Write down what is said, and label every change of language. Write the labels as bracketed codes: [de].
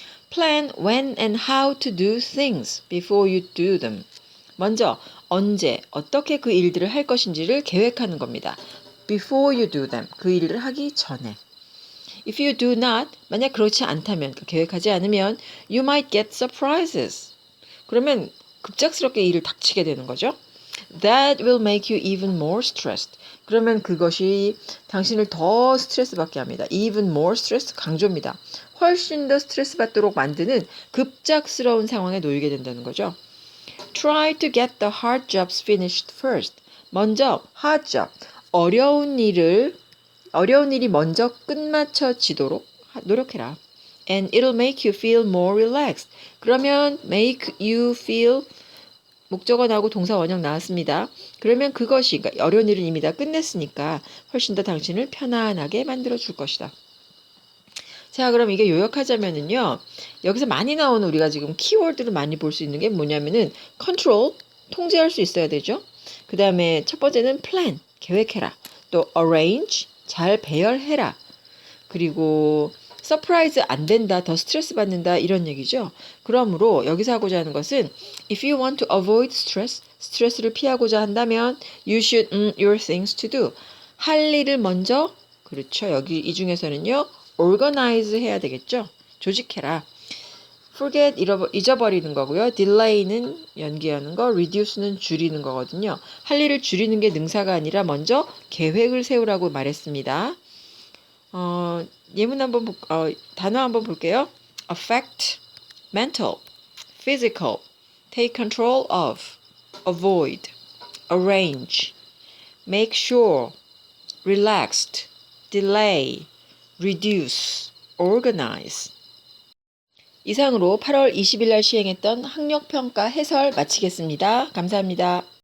[en] Plan when and how to do things before you do them. [ko] 먼저 언제, 어떻게 그 일들을 할 것인지를 계획하는 겁니다. [en] Before you do them. [ko] 그 일을 하기 전에. [en] If you do not, [ko] 만약 그렇지 않다면, 계획하지 않으면 [en] you might get surprises. [ko] 그러면 급작스럽게 일을 닥치게 되는 거죠. [en] That will make you even more stressed. [ko] 그러면 그것이 당신을 더 스트레스 받게 합니다. [en] Even more stressed [ko] 강조입니다. 훨씬 더 스트레스 받도록 만드는 급작스러운 상황에 놓이게 된다는 거죠. [en] Try to get the hard jobs finished first. [ko] 먼저 hard job, 어려운 일이 먼저 끝마쳐지도록 노력해라. [en] And it'll make you feel more relaxed. [ko] 그러면 [en] make you feel [ko] 목적어 나오고 동사 원형 나왔습니다. 그러면 그것이 어려운 일은 이미 다 끝냈으니까 훨씬 더 당신을 편안하게 만들어 줄 것이다. 자, 그럼 이게 요약하자면은요. 여기서 많이 나오는 우리가 지금 키워드를 많이 볼 수 있는 게 뭐냐면은 control, 통제할 수 있어야 되죠. 그 다음에 첫 번째는 plan, 계획해라. 또 arrange, 잘 배열해라. 그리고 서프라이즈 안 된다, 더 스트레스 받는다 이런 얘기죠. 그러므로 여기서 하고자 하는 것은 [en] if you want to avoid stress, [ko] 스트레스를 피하고자 한다면 [en] you should your things to do. [ko] 할 일을 먼저, 그렇죠. 여기 이 중에서는요. organize 해야 되겠죠. 조직해라. forget, 잊어버리는 거고요. delay는 연기하는 거, reduce는 줄이는 거거든요. 할 일을 줄이는 게 능사가 아니라 먼저 계획을 세우라고 말했습니다. 예문 단어 한번 볼게요. [en] affect, mental, physical, take control of, avoid, arrange, make sure, relaxed, delay, reduce, organize. [ko] 이상으로 8월 20일 날 시행했던 학력평가 해설 마치겠습니다. 감사합니다.